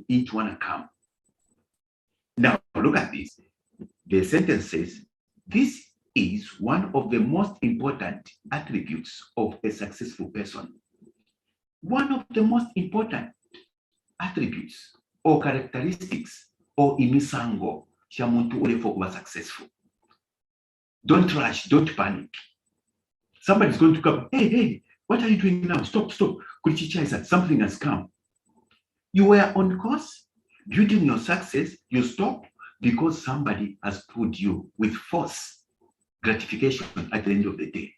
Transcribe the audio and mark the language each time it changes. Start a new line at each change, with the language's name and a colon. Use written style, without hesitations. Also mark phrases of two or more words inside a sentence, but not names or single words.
English: Each one come. Now, look at this. The sentence says, this is one of the most important attributes of a successful person. One of the most important attributes or characteristics or
Bemba: imisango shamuntu ule
English: for kuba successful. Don't rush, don't panic. Somebody's going to come, hey, what are you doing now? Stop. Kulichicha is that something has come. You were on course, building your success, you stop because somebody has pulled you with force gratification at the end of the day.